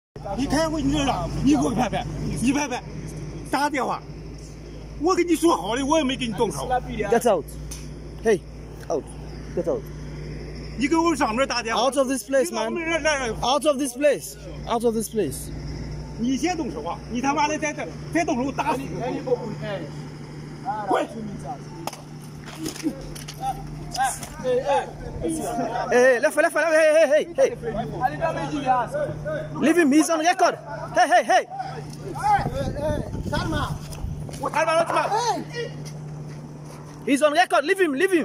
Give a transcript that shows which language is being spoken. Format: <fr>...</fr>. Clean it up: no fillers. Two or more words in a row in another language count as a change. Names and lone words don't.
<zh>你开会你这样，你给我拍拍，你拍拍，打个电话。我跟你说好的，我也没给你动手。</zh> <en>Get out. Hey, out. Get out.</en> <zh>你给我上面打电话。</zh> <en>Out of this place, man. Out of this place. Out of this place.</en> <zh>你先动手啊！你他妈的再动手打死你！滚！</zh> <en>Hey, left, hey. Leave him, he's on record. Hey. Calma! He's on record, leave him.</en>